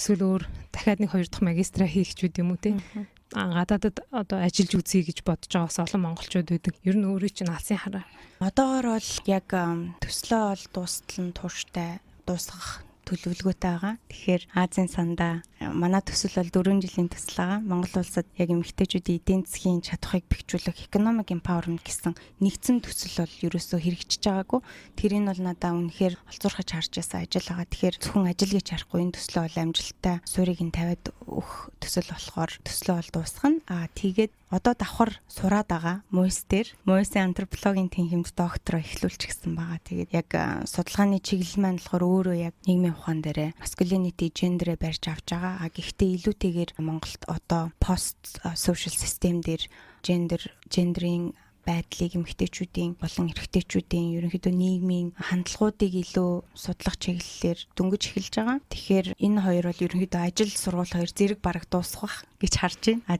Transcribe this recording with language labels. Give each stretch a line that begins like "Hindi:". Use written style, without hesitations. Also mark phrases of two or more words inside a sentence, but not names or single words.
Mongolian: Эсвэл өөр дахиад нэг 2 дахь магистра хийх ч үгүй юм уу те? Гадаадад одоо ажиллаж үзье гэж бодож байгаа бас олон монголчууд байдаг. Ер нь өөрөө чинь алсын хараа. Одоогор бол яг төслөө бол дуустал нь тууштай дуусгах төлөвлөгөөтэй байгаа. Тэгэхээр Азийн сандаа манай төсөл бол 4 жилийн төсөл байгаа. Монгол улсад яг эмэгтэйчүүдийн эдийн засгийн чадхыг бэхжүүлэх
English: economic empowerment
Mongolian: гэсэн нэгдсэн төсөл бол ерөөсөө хэрэгжиж байгаагүй. Тэрийг бол надаа үнэхээр олзуурхаж харж байсан ажил байгаа. Тэгэхээр зөвхөн ажил гэж харахгүй энэ төслөө бол амжилттай суурийг нь тавиад өөх төсөл болохоор төслөө бол дуусгана. Тэгээд одоо давхар сураад байгаа Муйсын антропологийн тэнхимд доктороо эхлүүлчихсэн байгаа. Тэгээд яг судалгааны чиглэл маань болохоор өөрөө яг нийгмийн ухаан дээр masculinity, gender-э барьж авч байгаа. Гэхдээ илүүтэйгээр Монголд одоо
English: post social system
Mongolian: дээр гендерийн байдлыг эмэгтэйчүүдийн болон эрэгтэйчүүдийн ерөнхийдөө нийгмийн хандлагуудыг илүү судлах чиглэлээр дөнгөж эхэлж байгаа. Тэгэхээр энэ хоёр бол ерөнхийдөө ажил сургууль хоёр зэрэг бараг дуусах гэж харж байна.